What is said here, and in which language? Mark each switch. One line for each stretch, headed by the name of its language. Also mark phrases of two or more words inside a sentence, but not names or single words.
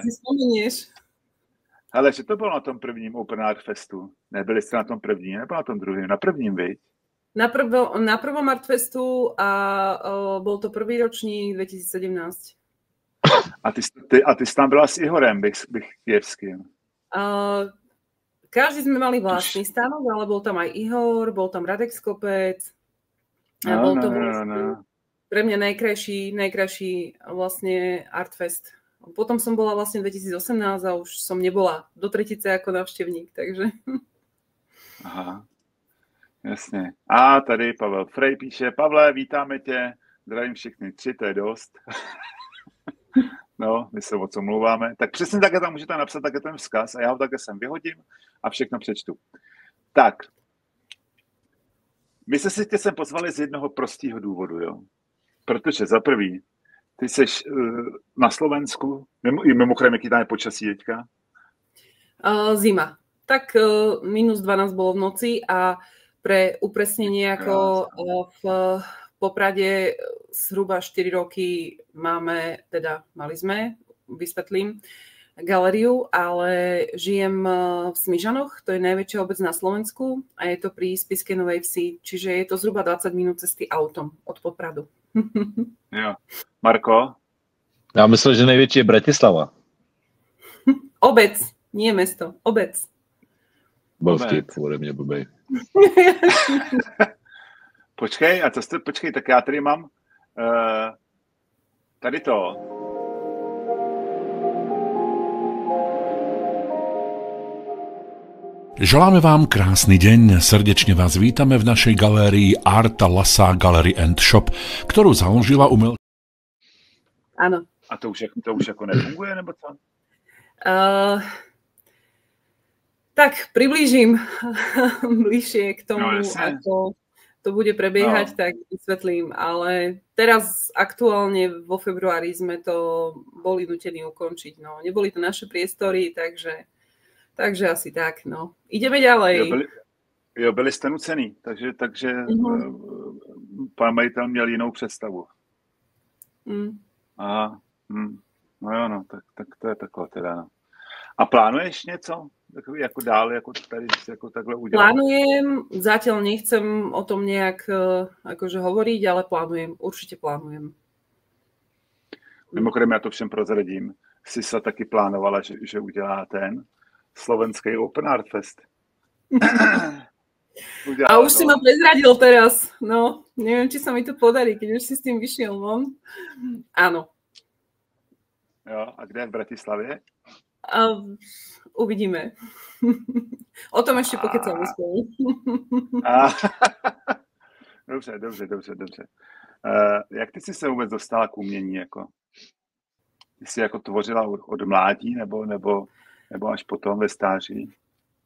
Czech: Si vzpomíníš. Hele, že to bylo na tom prvním Open Art Festu? Nebyli jste na tom prvním, nebo na tom druhém? Na prvním, viď?
Slovak: Na prvom Art Festu a bol to prvý ročník 2017. A ty jsi tam byla s Ihorem Bychtievským. Každý sme mali vlastný stánok, ale bol tam aj Ihor, bol tam Radek Skopec. Bol to pre mňa najkrajší vlastne Artfest. Potom som bola vlastne 2018 a už som nebola do tretice ako návštevník, takže...
Czech: Aha, jasně. A tady Pavel Frej píše, Pavle, vítáme tě, zdravím všechny 3, to je dost. No, my se moc omlouváme. Tak přesně takhle tam můžete napsat takhle ten vzkaz a já ho takhle sem vyhodím a všechno přečtu. Tak, my se si tě sem pozvali z jednoho prostého důvodu, jo. Protože za prvý, ty jsi na Slovensku, mimochodem, jaký tam je počasí teďka?
Slovak: Zima. Tak minus 12 bolo v noci a pre upresnenie, ako v Poprade zhruba 4 roky mali sme, vysvetlím, galériu, ale žijem v Smižanoch, to je najväčšia obec na Slovensku a je to pri Spišskej Novej Vsi, čiže je to zhruba 20 minút cesty autom od Popradu.
Czech: Jo. Marko? Já myslel, že největší je Bratislava.
Slovak: Obec, nie mesto, obec.
Czech: Byl vtip, ode mě blbej. Počkej, tak já tady mám tady to.
Slovak: Želáme vám krásny deň, srdečne vás vítame v našej galérii Arta Lasák Gallery and Shop, ktorú založila umelkyňa. Áno.
Czech: A to už ako nefunguje, nebo co?
Slovak: Tak priblížim bližšie k tomu, ako to bude prebiehať, tak vysvetlím. Ale teraz aktuálne vo februári sme to boli nutení ukončiť. No, neboli to naše priestory, takže asi tak, no. Ideme ďalej.
Czech: Byli jste nucený, takže pán majitel měl jinou představu. Aha, no jo, no, tak to je takhle teda, no. A plánuješ něco? Jako dál, jako tady jako takhle udělat?
Slovak: Plánujem, zatiaľ nechcem o tom nejak akože hovoriť, ale určite plánujem.
Czech: Mimochodem, já to všem prozradím. Sisa taky plánovala, že udělá ten slovenský Open Art Fest.
Slovak: A už si ma prezradil teraz. No, neviem, či sa mi to podarí, keď už si s tým vyšiel von. Áno.
Czech: Jo, a kde? V Bratislavě?
Slovak: Uvidíme. O tom ešte pokecáme spolu.
Czech: Dobře. Jak ty jsi se vůbec dostala k umění? Jako? Ty jsi jako tvořila od mládí nebo až potom ve stáří?